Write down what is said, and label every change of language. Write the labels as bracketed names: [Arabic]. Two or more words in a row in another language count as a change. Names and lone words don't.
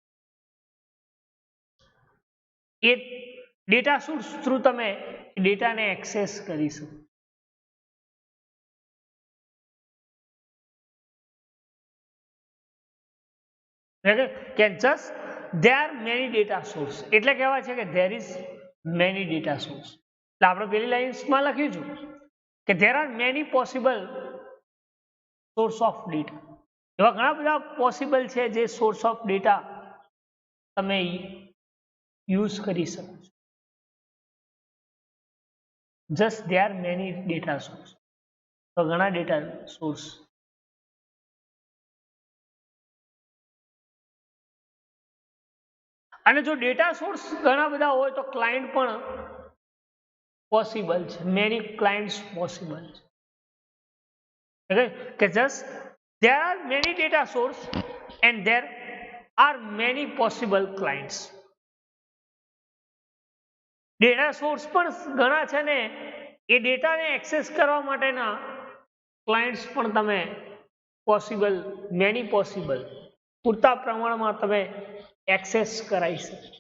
[Gujarati] એ [English] data source [Gujarati] થ્રુ તમે ડેટાને એક્સેસ કરી શકો. [English] કે જસ્ટ there are many data source, [Gujarati] એટલે કહેવાય છે કે [English] there is many data source. [Gujarati] એટલે આપણે પેલી લાઇન્સમાં લખ્યું છે કે [English] there are many possible source of data. [Gujarati] એવા ઘણા બધા પોસિબલ છે જે [English] source of data [Gujarati] તમે યુઝ કરી શકો છો. [English] જસ્ટ there are many data source, [Gujarati] તો ઘણા [English] data source. [Gujarati] અને જો [English] data source [Gujarati] ઘણા બધા હોય તો ક્લાયન્ટ પણ પોસિબલ છે, [English] many clients possible [Gujarati] છે. [English] કે જસ્ટ there are many data source and there are many possible clients. data source [Gujarati] પણ ઘણા છે ને એ ડેટાને એક્સેસ કરવા માટેના ક્લાયન્ટ્સ પણ તમે પોસિબલ, [English] many possible, [Gujarati] પૂરતા પ્રમાણમાં તમે એક્સેસ કરાવી શકો.